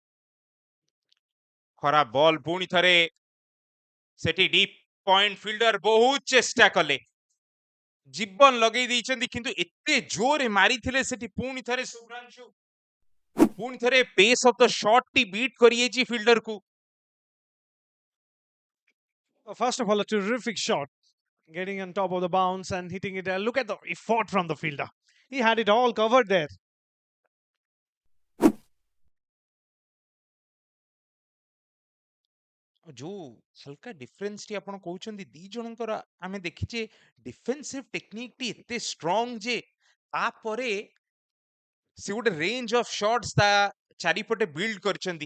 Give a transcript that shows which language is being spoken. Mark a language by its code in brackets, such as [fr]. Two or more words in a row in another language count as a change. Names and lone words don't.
[or] ଖରାପ ବଲ୍, ପୁଣି ଥରେ ସେଠି [en] deep point fielder [or] ବହୁତ ଚେଷ୍ଟା କଲେ, ଜୀବନ ଲଗେଇ ଦେଇଛନ୍ତି, କିନ୍ତୁ ଏତେ ଜୋରରେ ମାରିଥିଲେ ସେଠି ପୁଣି ଥରେ ଶୁଭ୍ରାଂଶୁ, ପୁଣି ଥରେ [en] pace of the shot beat [or] କରିଯାଇଛି ଫିଲ୍ଡରକୁ। [en] First of all, a terrific shot, getting on top of the bounce and hitting it. Look at the effort from the fielder. He had it all covered there. [or] ଯୋଉ ହାଲକା ଡିଫରେନ୍ସଟି ଆପଣ କହୁଛନ୍ତି, ଦି ଜଣଙ୍କର ଆମେ ଦେଖିଛେ [en] defensive technique [or] ଏତେ ଷ୍ଟ୍ରଙ୍ଗ ଯେ ତାପରେ ସେ ଗୋଟେ [en] range of shots [or] ତା ଚାରିପଟେ ବିଲ୍ଡ କରିଛନ୍ତି।